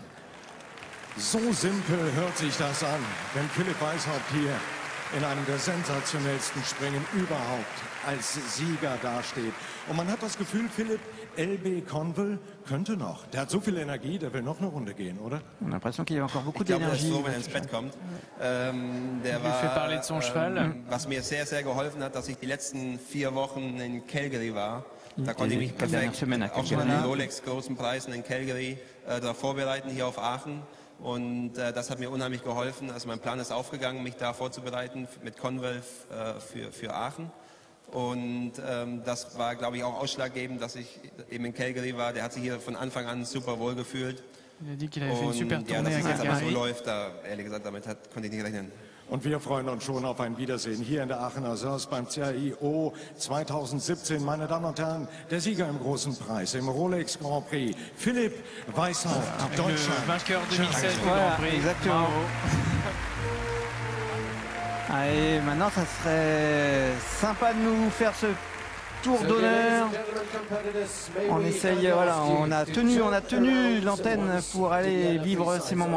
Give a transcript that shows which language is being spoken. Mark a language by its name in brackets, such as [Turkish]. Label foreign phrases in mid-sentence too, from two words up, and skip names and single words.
[German] So simpel hört sich das an, wenn Philipp Weishaupt hier in einem der sensationellsten Springen überhaupt als Sieger dasteht. Und man hat das Gefühl, Philipp, LB Conville könnte noch. Der hat so viel Energie, der will noch eine Runde gehen, oder? [French] On a l'impression qu'il y a encore beaucoup [German] Ich glaube, der ist [French] d'énergie. [German] froh, wenn er ins Bett kommt. Der [French] lui fait parler de son cheval. [German] Was mir sehr, sehr geholfen hat, dass ich die letzten 4 Wochen in Calgary war. Da konnte ich mich [French] Die dernière [German] perfekt [French] semaine à [German] auch schon an [French] Calgary. [German] den Rolex-großen Preisen in Calgary darauf vorbereiten, hier auf Aachen. Und das hat mir unheimlich geholfen. Also mein Plan ist aufgegangen, mich da vorzubereiten mit Conwell für Aachen. Und das war, glaube ich, auch ausschlaggebend, dass ich eben in Calgary war. Der hat sich hier von Anfang an super wohl gefühlt. [French] Il a dit qu'il avait fait une super [German] Und ja, [French] tournée [German] dass [French] à [German] es jetzt aber so [French] Calgary. [German] läuft, ehrlich gesagt, konnte ich nicht rechnen. Und wir freuen uns schon auf ein Wiedersehen hier in der Aachener Sörs beim CAIO 2017. Meine Damen und Herren, der Sieger im großen Preis, im Rolex Grand Prix, Philipp Weishaupt, [French] Le [German] Deutschland. [French] vainqueur 2016 du Voilà, Grand Prix. exactement. Bravo. Allez, maintenant, ça serait sympa de nous faire ce tour d'honneur. On essaye, voilà, on a tenu l'antenne pour aller vivre ces moments-là.